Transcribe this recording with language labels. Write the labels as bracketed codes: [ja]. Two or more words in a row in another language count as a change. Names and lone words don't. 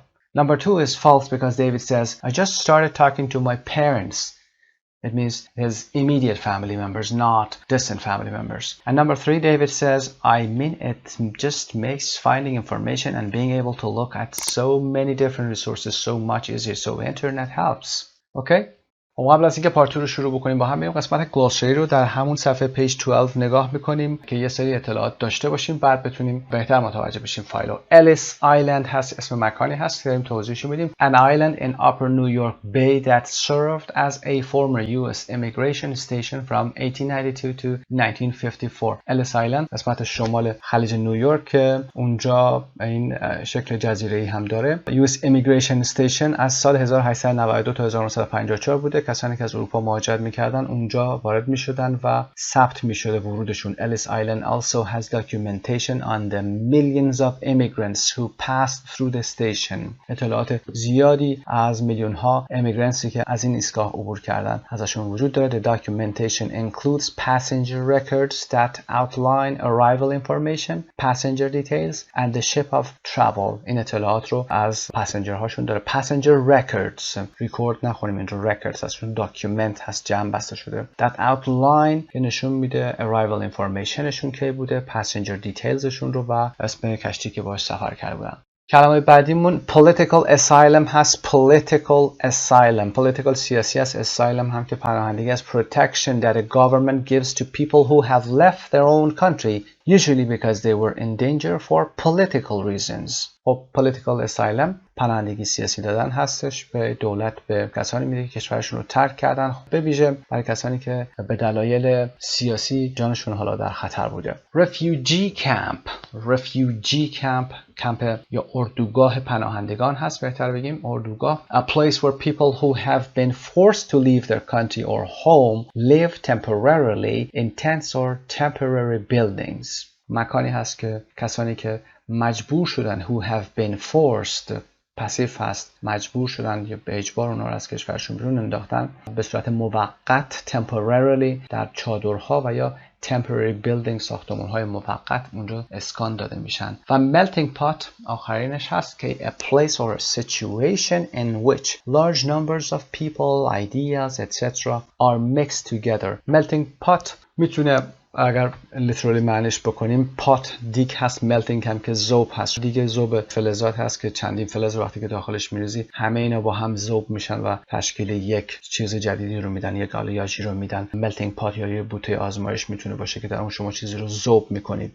[en] Number 2 is false because David says, I just started talking to my parents. It means his immediate family members, not distant family members. And number 3, David says, I mean, it just makes finding information and being able to look at so many different resources so much easier. So internet helps. Okay? [fa] قبل از اینکه پارت 2 رو شروع بکنیم با هم بریم قسمت گلوسری رو در همون صفحه پیج 12 نگاه میکنیم که یه سری اطلاعات داشته باشیم، بعد بتونیم بهتر متوجه بشیم فایل رو. الیس آیلند هست، اسم مکانی هست که داریم توضیحش میدیم. [en] An island in upper New York Bay that served as a former US immigration station from 1892 to 1954. [fa] الیس آیلند قسمت شمال خلیج نیویورک که اونجا این شکل جزیره‌ای هم داره. [en] US immigration station [fa] از سال 1892 تا 1954 بوده. کسانی که از اروپا مهاجرت میکردن اونجا وارد میشدن و ثبت میشده ورودشون. [en] Ellis Island also has documentation on the millions of immigrants who passed through the station. [fa] اطلاعات زیادی از میلیون ها امیگرنتسی که از این ایستگاه عبور کردن ازشون وجود داره. [en] The documentation includes passenger records that outline arrival information, passenger details and the ship of travel. [fa] این اطلاعات رو از پسنجر هاشون داره. [en] Passenger records [fa] ریکورد نخونیم، اینجا records هست، document هست، جمع بسته شده. [en] That outline [fa] که نشون میده [en] arrival information [fa] شون کی بوده، [en] passenger details [fa] شون رو و اسم کشتی که باهاش سفر کرده بودن. کلمه بعدیمون [en] political asylum [fa] هست. political سیاسی هست. asylum هم که پناهندگی است. [en] protection that a government gives to people who have left their own country usually because they were in danger for political reasons. [fa] خب [en] political asylum [fa] پناهندگی سیاسی دادن هستش به دولت، به کسانی میده که کشورشون رو ترک کردن، به ویژه برای کسانی که به دلایل سیاسی جانشون حالا در خطر بوده. [en] refugee camp [fa] کمپ یا اردوگاه پناهندگان هست، بهتر بگیم اردوگاه. [en] a place where people who have been forced to leave their country or home live temporarily in tents or temporary buildings. [fa] مکانی هست که کسانی که مجبور شدن [en] who have been forced [fa] پسیف هست، مجبور شدن یا به اجبار اونا رو از کشورشون بیرون انداختن، به صورت موقت temporarily در چادرها و یا [en] temporary building [fa] ساختمان‌های موقت اونجا اسکان داده میشن. [en] و melting pot [fa] آخرینش هست که [en] a place or a situation in which large numbers of people, ideas, etc. are mixed together. melting pot [fa] میتونه اگر لیترالی معنیش بکنیم پات دیگ هست، ملتینگ هم که ذوب هست. دیگه ذوب فلزات هست که چندین فلز وقتی که داخلش میریزی همه اینا با هم ذوب میشن و تشکیل یک چیز جدیدی رو میدن، یک آلیاژی رو میدن. [en] melting pot [fa] یا یه بوته آزمایش میتونه باشه که در اون شما چیزی رو ذوب میکنید.